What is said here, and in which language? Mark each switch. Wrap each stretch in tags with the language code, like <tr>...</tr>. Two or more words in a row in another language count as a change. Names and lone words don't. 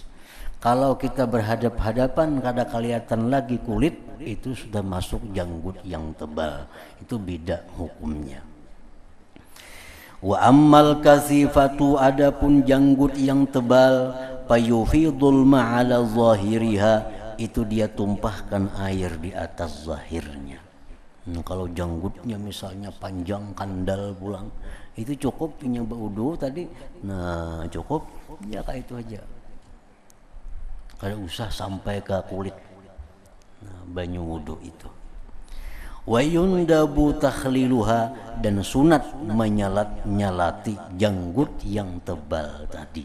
<id>Kalau kita berhadap-hadapan kada kelihatan lagi kulit, itu sudah masuk janggut yang tebal, itu beda hukumnya.</id> <ar>وأما الكثيفة,</ar> <id>adapun janggut yang tebal,</id> <ar>فيفيض الماء على ظاهرها,</ar> <id>itu dia tumpahkan air di atas zahirnya. Nah, kalau janggutnya misalnya panjang kandal pulang, itu cukup punya wudu tadi, nah cukup ya kayak itu aja. Kada usah sampai ke kulit. Nah, banyu wudu itu.</id> <ar>ويندب تخليلها,</ar> <id>dan sunat menyalat-nyalati janggut yang tebal tadi.</id>